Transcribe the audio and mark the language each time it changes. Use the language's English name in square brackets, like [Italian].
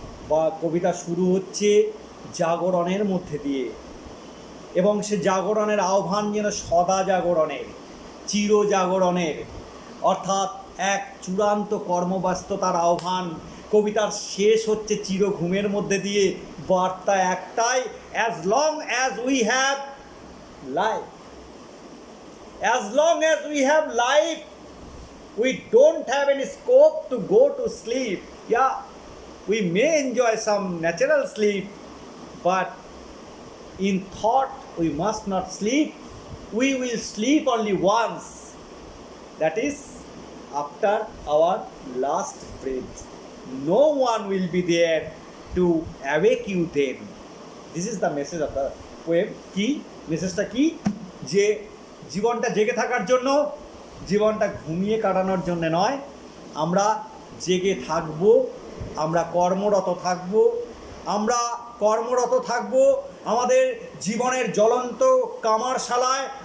[Bangla] বা কবিতা শুরু হচ্ছে জাগরণের মধ্যে দিয়ে, এবং সে জাগরণের আহ্বান যেন সদা জাগরণের, চির জাগরণের, অর্থাৎ এক চূড়ান্ত কর্মব্যস্ততার আহ্বান। কবিতার শেষ হচ্ছে চির ঘুমের মধ্যে দিয়ে, বার্তা একটাই, [English] As long as we have life, as long as we have life, we don't have any scope to go to sleep. Yeah, we may enjoy some natural sleep, but in thought we must not sleep. We will sleep only once, that is after our last breath. No one will be there to awake you then. This is the message of the poem. [Bangla] কি মেসেজটা কি? যে জীবনটা জেগে থাকার জন্য, জীবনটা ঘুমিয়ে কাটানোর জন্য নয়, আমরা জেগে থাকবো, আমরা কর্মরত থাকবো, আমরা কর্মরত থাকবো আমাদের জীবনের জ্বলন্ত কামারশালায়।